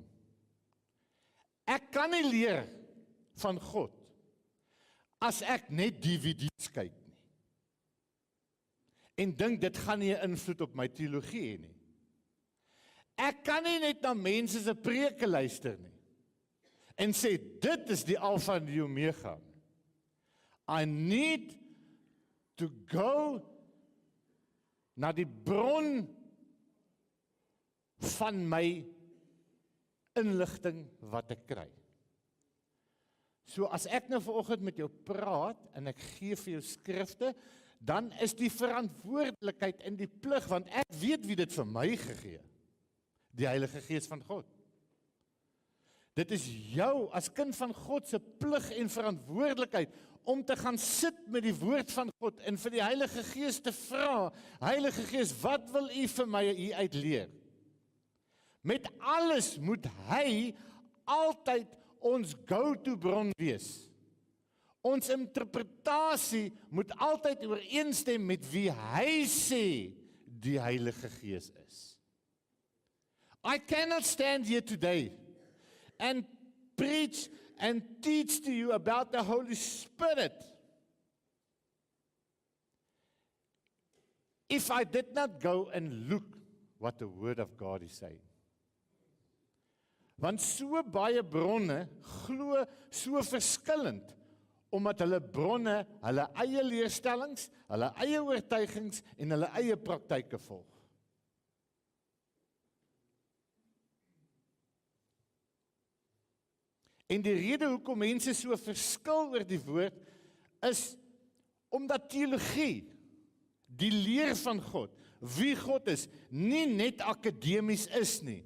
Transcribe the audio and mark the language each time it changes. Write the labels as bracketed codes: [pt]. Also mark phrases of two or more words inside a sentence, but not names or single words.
[af] Ek kan nie leer van God as ek net DVD's kyk nie. En dink dit gaan nie 'n invloed op my teologie hê nie. Ek kan nie net na mense se preke luister nie en sê dit is die alfa en die omega. [en] I need to go [af] na die bron van my inligting wat ek kry. So as ek nou vanoggend met jou praat en ek gee vir jou skrifte, dan is die verantwoordelikheid en die plig, want ek weet wie dit vir my gegee, die Heilige Gees van God. Dit is jou as kind van God se plig en verantwoordelikheid om te gaan sit met die woord van God en vir die Heilige Gees te vra, Heilige Gees, wat wil U vir my hier uit leer? Met alles moet hy altyd ons go-to bron wees. Ons interpretasie moet altyd ooreenstem met wie hy sê die Heilige Gees is. [en] I cannot stand here today and preach and teach to you about the Holy Spirit if I did not go and look what the Word of God is saying. [af] Want so baie bronne glo so verskillend, omdat hulle bronne hulle eie leerstellings, hulle eie oortuigings en hulle eie praktyke volg. En die rede hoekom mense so verskil oor die woord, is omdat teologie, die leer van God, wie God is, nie net akademies is nie.